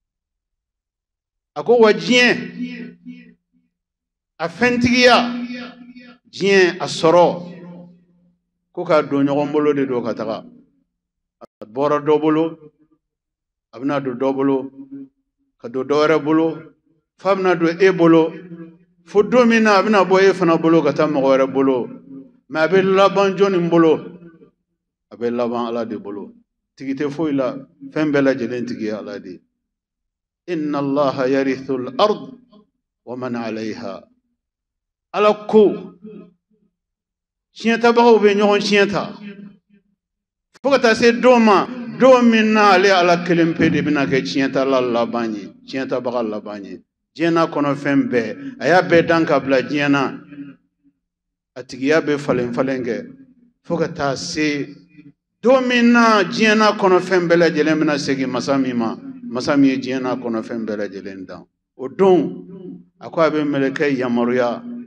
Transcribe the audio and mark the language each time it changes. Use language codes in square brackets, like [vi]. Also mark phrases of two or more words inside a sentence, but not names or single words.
[bm] a ko wa diɲɛ a fɛntigiya diɲɛ a sɔrɔ ko k'a don ɲɔgɔn bolo de don ka taga a bɔra dɔ bolo a bɛna don dɔ bolo ka don dɔ wɛrɛ bolo f'a bɛna don e bolo fo don min na a bɛna bɔ e fana bolo ka taa mɔgɔ wɛrɛ bolo mɛ a bɛ laban jɔnni bolo a bɛ laban ala de bolo tigi tɛ foyi la fɛn bɛɛ lajɛlen tigi ye ala de [ar] إن الله يرث الأرض ومن عليها [bm] ala ko tiɲɛtabagaw bɛ ɲɔgɔn tiɲɛ ta fo ka taa se don ma don min na ale ala kelen pe de bɛna kɛ tiɲɛtala laban ye tiɲɛtabaga laban ye diɲɛ n'a kɔnɔ fɛn bɛɛ a y'a bɛɛ dan ka bila diɲɛ na a tigiya bɛ falen falen kɛ fo ka taa se don min na diɲɛ n'a kɔnɔ fɛn bɛɛ lajɛlen bɛna segin masa min ma masa min ye diɲɛ n'a kɔnɔ fɛn bɛɛ lajɛlen dan o don a ko a bɛ mɛlɛkɛ yamaruya